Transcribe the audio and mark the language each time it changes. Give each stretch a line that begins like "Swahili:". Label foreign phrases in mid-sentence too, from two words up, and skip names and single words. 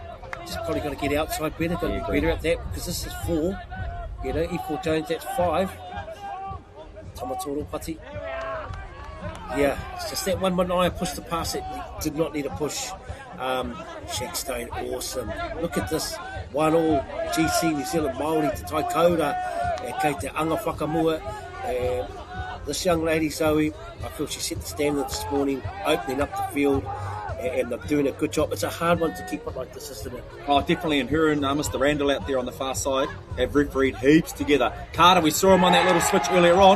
English: Just probably got to get outside better. Got to be better at that because this is 4. E4 Jones, that's 5. Tamatoro Pati. Yeah, it's just that one Benai pushed the pass. It did not need a push. Shackstone, awesome. Look at this. 1-1 GC New Zealand Māori to Taikoura.
Māori: Kei te anga whakamua.
English: This young lady, Zoe, I feel she set the standard this morning, opening up the field, and they're doing a good job. It's a hard one to keep it like this, isn't it? Oh, definitely. And her and Mr. Randall out there on the far side have refereed heaps together. Carter, we saw him on that little switch earlier on.